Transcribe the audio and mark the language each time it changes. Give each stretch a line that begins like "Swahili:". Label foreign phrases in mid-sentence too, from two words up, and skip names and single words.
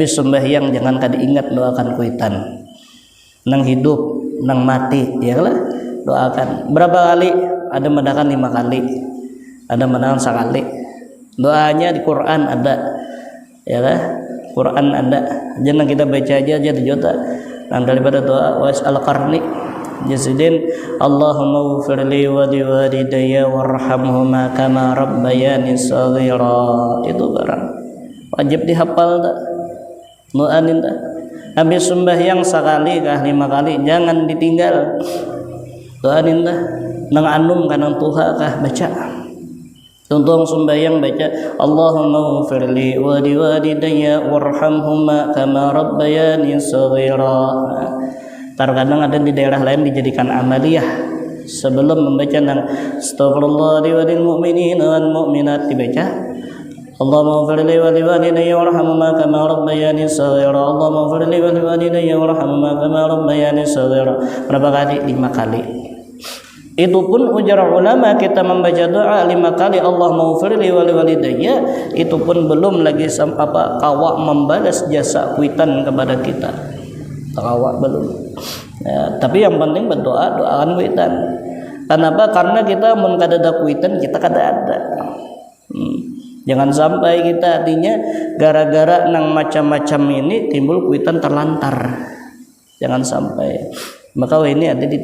Banjar: sembahyang jangan kada ingat doakan kuitan nang hidup nang mati ya lah doakan berapa kali ada mendakan 5 kali ada mendakan sekali doanya di Quran ada ya lah Quran ada jangan kita baca aja juta dan daripada doa was al-qarni jasidin
Arabic: اللهم اغفرلي ولوالدي وارحمهما كما ربياني صغيرا
Banjar: itu barang wajib dihafal tak doain tak habis sembahyang sekali kah 5 kali jangan ditinggal doain dah nang anum kanang tuha kah baca tuntung sembahyang baca
Arabic: اللهم اغفرلي ولوالدي وارحمهما كما ربياني صغيرا
Banjar: terkadang ada di daerah lain dijadikan amaliyah sebelum membaca nang astagfirullah
Arabic: للمؤمنين والمؤمنات dibaca اللهم اغفر لي ولوالدي وارحمهما كما ربياني صغيرا اللهم اغفر لي ولوالدي وارحمهما كما ربياني صغيرا
Banjar: berapa kali 5 kali itu pun ujar ulama kita membaca doa 5 kali
Arabic: اللهم اغفر لي ولوالدي
Banjar: itu pun belum lagi kawa membalas jasa kuitan kepada kita kawa belum ya, tapi yang penting berdoa doakan kuitan kenapa karena kita mun kada ada kuitan kita kada ada jangan sampai kita artinya gara-gara nang macam-macam ini timbul kuitan terlantar jangan sampai maka ini ada di